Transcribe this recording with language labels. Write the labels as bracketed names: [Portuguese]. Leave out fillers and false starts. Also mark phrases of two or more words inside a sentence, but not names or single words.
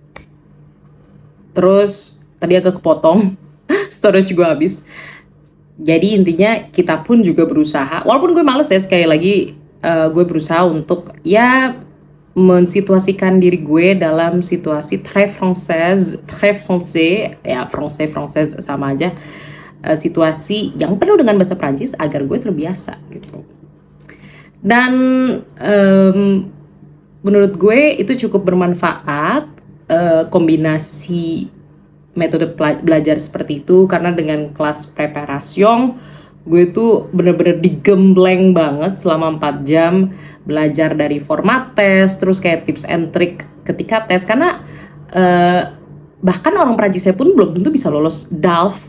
[Indonesian] Terus tadi agak kepotong storage gue habis. Jadi intinya kita pun juga berusaha, walaupun gue males ya, sekali lagi gue berusaha untuk ya mensituasikan diri gue dalam situasi [French] très français, [Indonesian] ya français sama aja. situasi yang penuh dengan bahasa Prancis agar gue terbiasa gitu. Dan menurut gue itu cukup bermanfaat, kombinasi metode belajar seperti itu, karena dengan kelas preparation gue tuh bener-bener digembleng banget selama 4 jam belajar dari format tes, terus kayak [English] tips and trick [Indonesian] ketika tes, karena bahkan orang Prancisnya pun belum tentu bisa lolos DALF.